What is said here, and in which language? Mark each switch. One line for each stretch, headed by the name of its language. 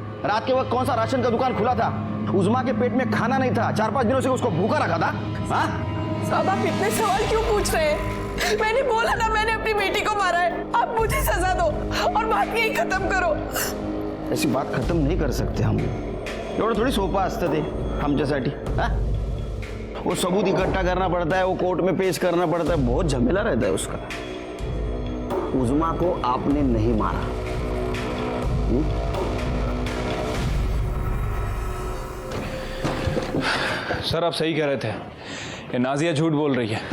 Hindi: रात के वक्त कौन सा राशन का दुकान खुला था? उज़्मा के पेट में खाना नहीं था, 4-5 दिनों से उसको भूखा रखा था। हाँ? साहब आप इतने सवाल क्यों पूछ रहे हैं? मैंने बोला ना मैंने अपनी बेटी को मारा है। आप मुझे सजा दो और बात यही खत्म करो। ऐसी बात खत्म नहीं कर सकते हम।
Marathi: एवढं थोड़ी सोपं असतं ते आमच्यासाठी।
Hindi: हाँ? वो सबूत इकट्ठा करना पड़ता है, वो कोर्ट में पेश करना पड़ता है, बहुत झमेला रहता है उसका। उज़्मा को आपने नहीं मारा। सर आप सही कह रहे थे, ये नाजिया झूठ बोल रही है।